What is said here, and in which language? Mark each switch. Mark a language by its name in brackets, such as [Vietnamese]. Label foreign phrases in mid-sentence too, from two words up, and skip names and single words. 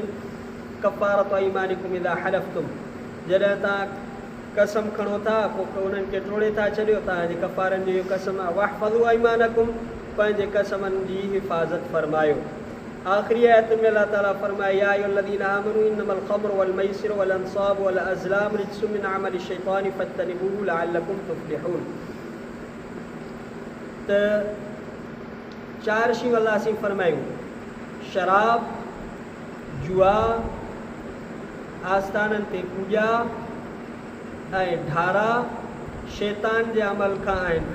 [Arabic] كفارة أيمانكم إذا حلفتم, [Sindhi] जॾहिं तव्हां कसम खणो था पोइ उन्हनि खे टोड़े था छॾियो, तव्हांजे कफ़ारनि जो इहो कसम आहे। [Arabic] واحفظوا أيمانكم, [Sindhi] पंहिंजे कसमनि जी हिफ़ाज़त फरमायो। आख़िरी आयत में अल्लाह ताला फरमाया [Arabic] يا أيها الذين آمنوا إنما الخمر والميسر والأنصاب والأزلام رجس من عمل الشيطان فاجتنبوه لعلكم تفلحون. [Sindhi] त 4 शयूं अल्लाह से फरमायूं, शराब, जुआ, आस्थाननि ते पूॼा ऐं ढारा शैतान जे अमल खां आहिनि।